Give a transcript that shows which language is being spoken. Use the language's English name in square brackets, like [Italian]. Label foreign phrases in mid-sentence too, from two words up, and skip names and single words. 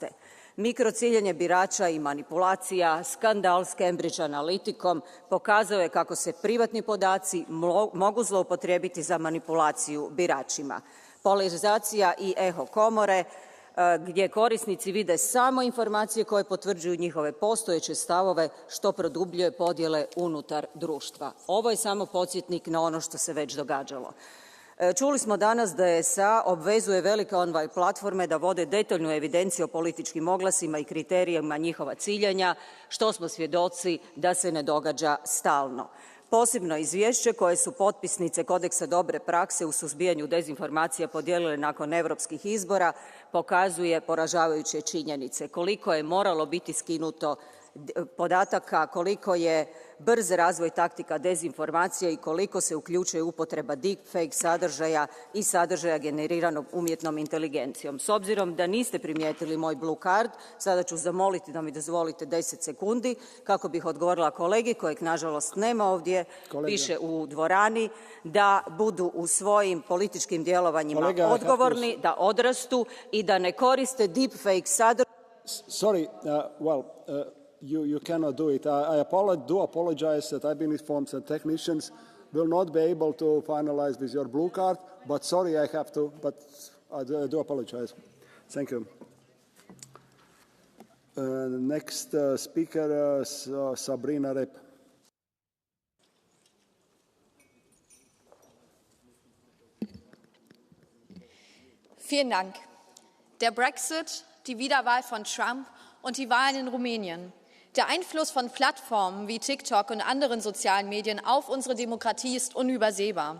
[Croatian] Mikrociljanje birača i manipulacija, skandal s Cambridge Analyticom pokazao je kako se privatni podaci mogu zloupotrijebiti za manipulaciju biračima. Polarizacija i eho komore, gdje korisnici vide samo informacije koje potvrđuju njihove postojeće stavove, što produbljuje podjele unutar društva. Ovo je samo podsjetnik na ono što se već događalo. Čuli smo danas da SA obvezuje velike online platforme da vode detaljnu evidenciju o političkim oglasima i kriterijima njihova ciljanja, što smo svjedoci da se ne događa stalno. Posebno izvješće koje su potpisnice Kodeksa dobre prakse u suzbijanju dezinformacija podijelile nakon europskih izbora pokazuje poražavajuće činjenice. Koliko je moralo biti skinuto podataka, koliko je brz razvoj taktika dezinformacija i koliko se uključuje upotreba deepfake sadržaja i sadržaja generiranog umjetnom inteligencijom. S obzirom da niste primijetili moj [English] blue card, [Croatian] sada ću zamoliti da mi dozvolite 10 sekundi kako bih odgovorila kolegi kojeg nažalost nema ovdje, piše u dvorani, da budu u svojim političkim djelovanjima odgovorni, da odrastu i da ne koriste deepfake sadržaj. [English] Sorry, you cannot do it. I do apologize that I've been informed that technicians will not be able to finalize with your blue card, but sorry, I have to, but I do apologize. Thank you. Next speaker, Sabrina Rep. [German] Vielen Dank. Der Brexit, die Wiederwahl von Trump und die Wahlen in Rumänien. Der Einfluss von Plattformen wie TikTok und anderen sozialen Medien auf unsere Demokratie ist unübersehbar.